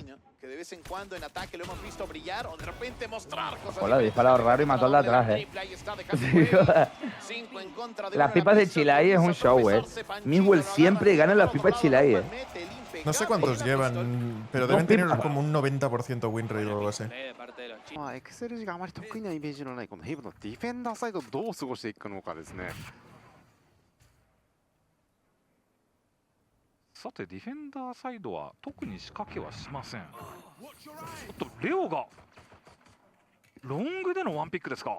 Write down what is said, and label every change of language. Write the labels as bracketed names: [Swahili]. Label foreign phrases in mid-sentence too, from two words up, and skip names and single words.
[Spanish] Que de vez en cuando en ataque lo hemos visto brillar o de repente mostrar cosas. Hola, disparado raro y mató al de atrás, ¿eh? Las pipas de chilai es un show, ¿eh? Miguel siempre gana las pipas chilai, ¿eh? No sé cuántos llevan, pero deben tener como un 90% [English] win rate [Spanish] o algo así. [Japanese] XLG があまり得意なイメージのないこのヘブのディフェンダーサイドをどう過ごしていくのかですね。さてディフェンダーサイドは特に仕掛けはしません。おっとレオがロングでのワンピックですか。